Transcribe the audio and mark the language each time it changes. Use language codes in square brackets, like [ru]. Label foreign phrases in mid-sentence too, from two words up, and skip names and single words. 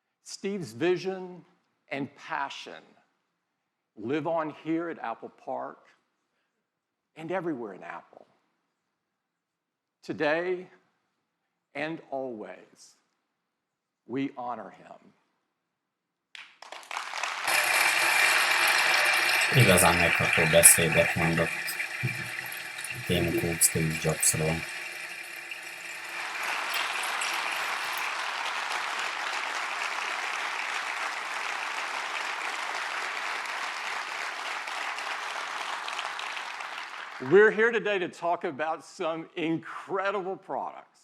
[en] Steve's vision and passion live on here at Apple Park and everywhere in Apple. Today and always, we honor him. [hu] Igazán megható beszédet mondott Tim Cook Steve Jobsról. [en] We're here today to talk about some incredible products.